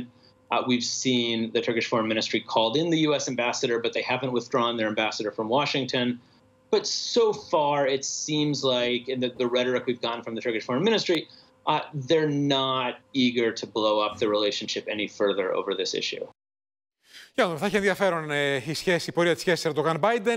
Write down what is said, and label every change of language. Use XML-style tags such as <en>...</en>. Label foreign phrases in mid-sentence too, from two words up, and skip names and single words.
<en>We've seen the Turkish Foreign Ministry called in the U.S. ambassador, but they haven't withdrawn their ambassador from Washington. But so far, it seems like, in the rhetoric we've gotten from the Turkish Foreign Ministry, they're not eager to blow up the relationship any further over this issue.</en> <el>Θα έχει ενδιαφέρον η πορεία της σχέσης Ερντογάν-Μπάιντεν.</el>